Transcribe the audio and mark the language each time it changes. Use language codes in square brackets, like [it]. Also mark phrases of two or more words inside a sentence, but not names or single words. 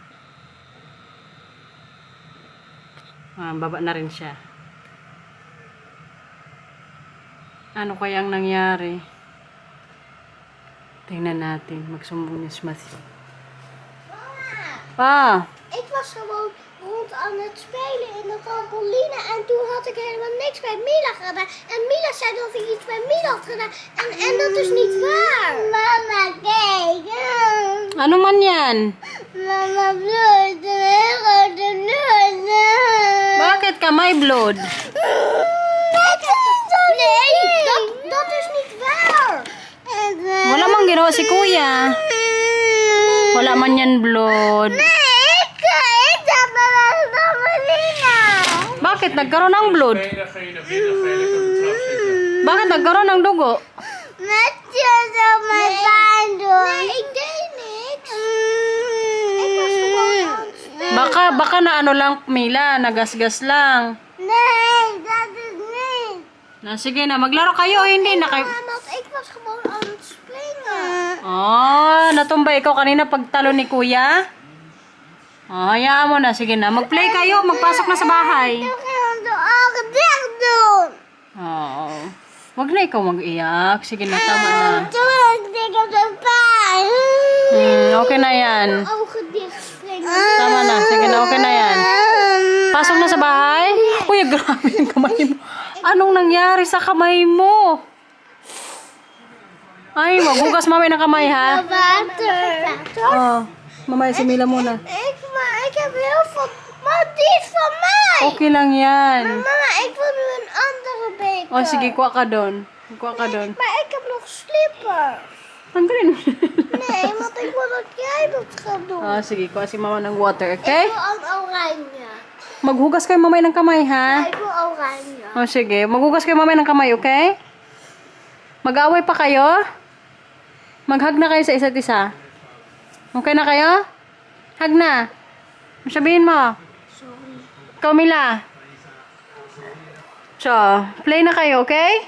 [tl] Baba na rin siya. Ano kayang nangyari? Tingnan natin. Magsumbong ni Smithy. Pa! [nl] Ik was gewoon rond aan het spelen in de trampoline en toen had ik helemaal niks bij Mila gedaan. En Mila zei dat ik iets bij Mila had gedaan. En dat is niet waar. Mama, kijk. [tl] Ano man yan? [nl] Mama, bloed. Heel grote bloed. [tl] Bakit ka may blood? [nl] Nee, dat is niet waar. [tl] Wala mang ginawa si kuya. Wala man yan blood. [nl] Ik zat bij de trampoline. [tl] Bakit nagkaroon ng blood? [nl] Nee, dan ga je naar binnen, ga je lekker op de trap zitten. [tl] Bakit nagkaroon ng dugo? [nl] Met je zo mijn pijn doen. Nee, ik deed niks. Ik was gewoon aan het spelen. [tl] Baka na ano lang, Mila, nagasgas lang. [nl] Nee, dat is niet. [tl] Sige na, maglaro kayo o hindi na kayo. [nl] Want ik was gewoon aan het springen. [tl] Natumba ikaw kanina pagtalo ni kuya? Hayaan mo na, sige na. Mag-play kayo, magpasok na sa bahay. [nl] Toen gingen we de ogen dicht doen. [tl] Wag na ikaw mag-iyak. Sige na, tama na. [nl] Toen had ik op de pijn. [tl] Okay na yan. [nl] Ogen dicht springen. [tl] Tama na, sige na, okay na yan. Pasok na sa bahay? Kuya, grabe yung kamay mo. Anong nangyari sa kamay mo? Ay, maghugas mamay ng kamay, ha? Water. Mamaya si Mila muna. [nl] Ik heb heel veel... Maar die is van mij. [tl] Okay lang yan. [nl] Mama, ik wil nu een andere beker. [tl] Sige, kuha ka doon. Kuha ka doon. [nl] Maar ik heb nog slipper. [tl] Tanggalin mo. [nl] Nee, want ik wil dat jij dat gaat doen. [tl] Sige, kuha si mama ng water, okay? [nl] Ik wil een oranje. [tl] Maghugas kayo mamay ng kamay, ha? [nl] Ik wil oranje. [tl] Sige. Maghugas kayo mamay ng kamay, okay? Mag-away pa kayo? Mag-hug na kayo sa isa't isa. Okay na kayo? Hug na. Sabihin mo. Sorry. Camila. So, play na kayo, okay?